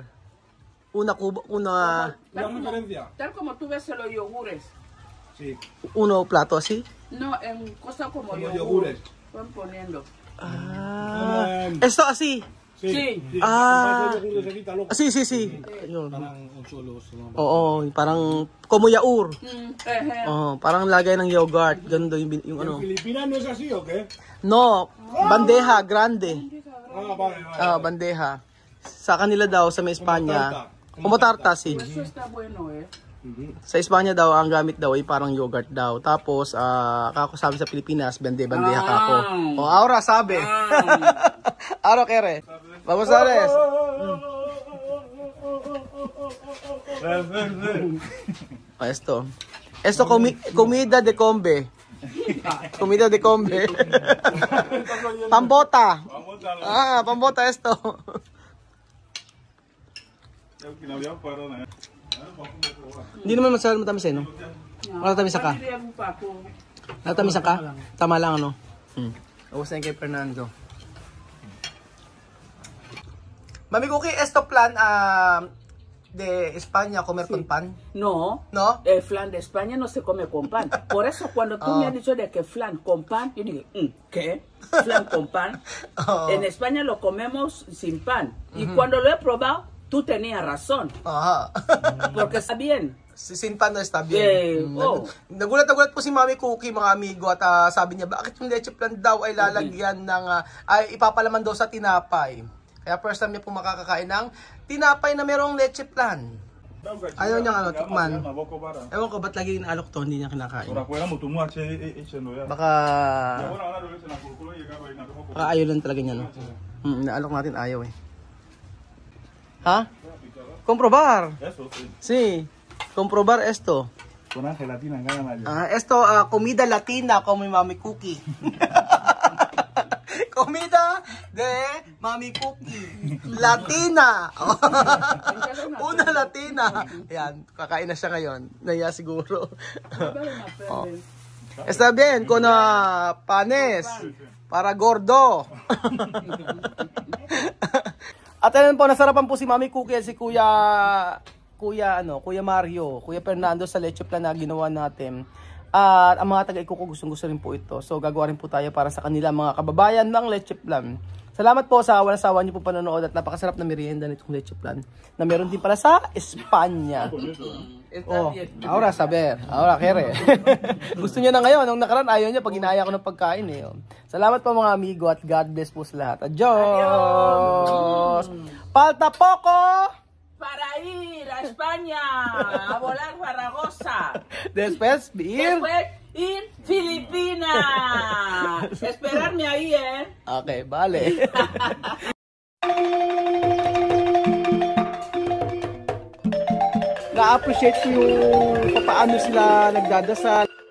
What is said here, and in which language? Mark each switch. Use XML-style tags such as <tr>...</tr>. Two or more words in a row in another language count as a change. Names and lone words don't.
<es>Una cubo, ¿La diferencia? Tal como tú ves en los yogures. Sí. uno plato así. No, en cosas como Como yogur. yogures. Van poniendo. Esto así. Sí. Ah. El yogur se quita, loco. Sí.</es> <tl>Yun. Parang unsulos. Oo, parang</tl> <es>como yaur. Eje.</es> <tl>Parang lagay ng yogurt. Ganun daw yung</tl> <es>¿En</es> <tl>ano.</tl> <es>Filipinas no es así o qué? No, bandeja grande. Vale. Bandeja.</es> <tl>Sa kanila daw sa may Espanya.</tl> <es>Como tarta, sí. Eso está bueno, eh.</es> <tl>Sa Espanya daw, ang gamit daw ay parang yogurt daw. Tapos, kako sabi sa Pilipinas, bandeja kako.</tl> <es>Ahora sabi. Ahora kere. Vamos a ver. Esto. Esto comida de combe. Comida de combe. Pambota. Pambota esto.</es> <tl>Hindi naman masarap matamis eh, no? Matamisan ka? Natamisan ka? Tama lang, ano? Ubus na yung kay Fernando. Mami Cookie,</tl> <es>esto plan de España comer con pan? No, ¿No? el flan de España no se come con pan. Por eso cuando tú me has dicho de que flan con pan, yo dije, ¿qué? ¿Flan con pan? En España lo comemos sin pan. Y cuando lo he probado, tú tenías razón. Aha. Porque está bien. Sin pan na está bien.</es> <tl>Nagulat po si Mami Cookie, mga amigo, at sabi niya, bakit yung leche plan daw ay lalagyan ng, ay ipapalaman daw sa tinapay. Kaya first time niya po makakakain ng tinapay na merong leche plan. Ayaw niya tikman. Ewan ko, ba't lagi inaalok to, hindi niya kinakain. Baka ayaw lang talaga niya, no? Inaalok natin, ayaw eh. Ha?</tl> <es>Comprobar. Sí, comprobar esto. Con gelatina en cada mayo. Esto, comida latina como mi Mami Cookie. Comida de Mami Cookie. Latina. Una latina.</es> <tl>Ayan, kakain na siya ngayon. Naya siguro.</tl> <es>Está bien, con panes. Para gordo.</es> <tl>At ayun po, nasarapan po si Mami Cookie at si Kuya Mario, Kuya Fernando sa leche plan na ginawa natin. At ang mga taga-Ikuko gustong-gusto rin po ito. So gagawa rin po tayo para sa kanila mga kababayan ng leche plan. Salamat po sa walang sawa niyo po panonood at napakasarap na merienda nitong leche plan na meron din pala sa Espanya.</tl> <es>Ahora saber, ahora kere.</es> <tl>Gusto niya na ngayon, nung nakaraan ayaw niya pag inaya ko ng pagkain eh. Salamat po mga amigo at</tl> <en>God bless</en> <tl>po sa lahat.</tl> <es>Adios! Falta poco! Para ir a España, a volar Zaragoza. Después, ir Filipinas. Esperarme ahí, Okay, vale.</es> <tl>Na-appreciate ko yung paano sila nagdadasal.</tl>